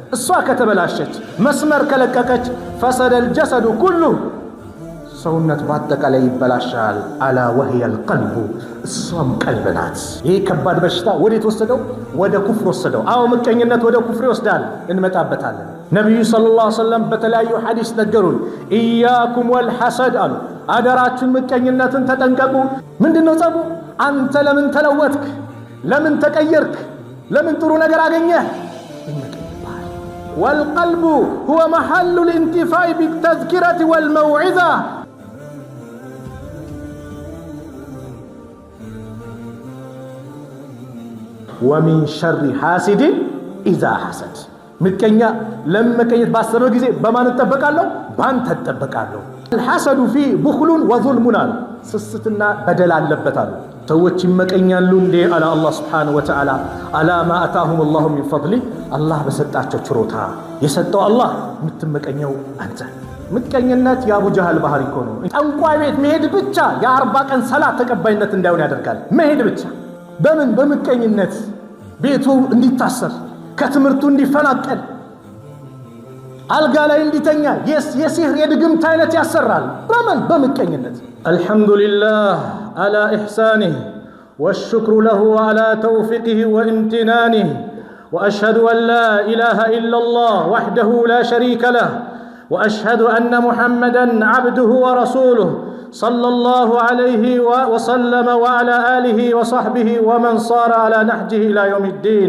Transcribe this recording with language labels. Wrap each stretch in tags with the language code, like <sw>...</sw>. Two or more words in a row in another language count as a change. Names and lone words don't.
<am>እሷ ከተበላሸች መስመር ከለቀቀች</am> <ar>فسد الجسد كله</ar> <am>ሰውነት በአጠቃላይ ይበላሻል።</am> <ar>ألا وهي القلب</ar> <am>እሷም ቀልብ ናት። ይህ ከባድ በሽታ ወዴት ወሰደው? ወደ ኩፍር ወሰደው። አዎ ምቀኝነት ወደ ኩፍር ይወስዳል። እንመጣበታለን። ነቢዩ</am> <ar>صلى الله عليه وسلم</ar> <am>በተለያዩ ሐዲስ ነገሩን</am> <ar>إياكم والحسد</ar> <am>አሉ። አደራችሁን ምቀኝነትን ተጠንቀቁ። ምንድነው ጸቡ? አንተ ለምን ተለወጥክ? ለምን ተቀየርክ? ለምን ጥሩ ነገር አገኘህ?</am> <ar>والقلب هو محل الانتفاع بالتذكرة والموعظة ومن شر حاسد إذا حسد</ar> <am>ምቀኛ ለመቀኘት ባሰበ ጊዜ በማን ተጠበቃለሁ? ባንተ ተጠበቃለሁ።</am> <ar>الحسد فيه بخل وظلم</ar> <am>ስስትና በደል አለበታል። ሰዎች ይመቀኛሉ እንዴ አለ አላህ</am> <ar>سبحانه وتعالى على ما آتاهم الله من فضله</ar> <am>አላህ በሰጣቸው ችሮታ የሰጠው አላህ የምትመቀኘው አንተ። ምቀኝነት የአቡ ጀህል ባህሪ እኮ ነው። ጠንቋይ ቤት መሄድ ብቻ የ40 ቀን ሰላት ተቀባይነት እንዳይሆን ያደርጋል። መሄድ ብቻ በምን በምቀኝነት ቤቱ እንዲታሰር ከትምህርቱ እንዲፈናቀል አልጋ ላይ እንዲተኛ የሲህር የድግምት አይነት ያሰራል። በምን በምቀኝነት።</am> <ar>الحمد لله على إحسانه والشكر له على توفيقه وامتنانه وأشهد أن لا إله إلا الله وحده لا شريك له وأشهد أن محمدًا عبده ورسوله صلى الله عليه وسلم وعلى آله وصحبه ومن صار على نهجه إلى يوم الدين.</ar>